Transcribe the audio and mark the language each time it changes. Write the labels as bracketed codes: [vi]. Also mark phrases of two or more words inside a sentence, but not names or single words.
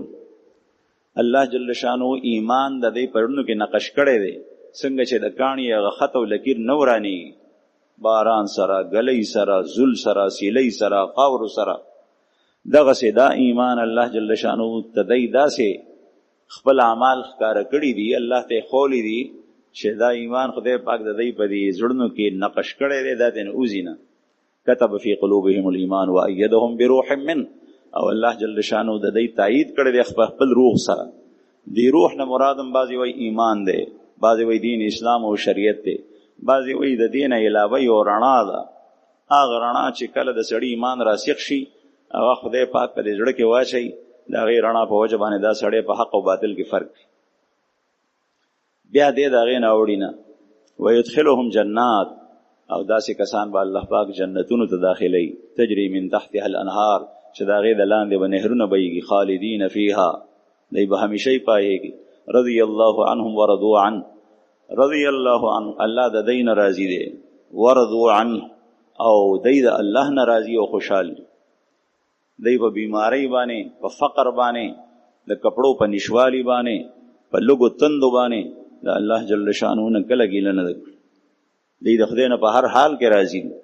[ar] الله جل شانه [ps] ایمان د دې په زړونو کې نقش کړی دی، څنګه چې د کاڼي هغه خط او لکیر نه وراني باران سره، ګلی سره، زل سره، سیلی سره، خاور سره، دغسې دا ایمان [ar] الله جل شانه [ps] ته دی داسې خپل اعمال ښکاره کړي دي، الله ته یې ښولی دي چې دا ایمان خدای پاک د دی په دې زړونو کې نقش کړی دی، دا ته نه اوځي نه. [ar] کتب فی قلوبهم الایمان وایدهم بروح منه، [ps] او [ar] الله جل شانه [ps] د دی تایید کړی دی خپل روح سره. دی روح نه مرادم بعضې وایي ایمان دی، بعضې وایي دین اسلام او شریعت دی، بعضې وایي د دین علاوه یو رڼا ده، هغه رڼا چې کله د سړي ایمان راسخ شي هغه خدای پاک په دې زړه کې واچوي، د هغې رڼا په وجه باندې دا سړی په حق او باطل کې فرق کوي. بیا دې د هغې نه اوړي نه [ar] ویدخلهم جنات، [ps] او داسې کسان به الله پاک جنتونو ته داخلوي، [ar] تجري من تحتها الانهار، [ps] چې د هغې د لاندې به نهرونه بهیږي، [ar] خالدین فیها، [ps] دی به همیشه یې پایېږي. [ar] رضی الله عنهم ورضوا عنه، رضی الله عنه [ps] الله د دی نه راضي دی، [ar] ورضوا عنه [ps] او دی د الله نه راضي او خوشحال دی. دی په بیماری باندې، په فقر باندې، د کپړو په نشوالي باندې، په لږو تندو باندې د [ar] الله جل شانه [ps] نه کله ګیله نه ده کړې، دی د خدای نه په هر حال کې راضي دی.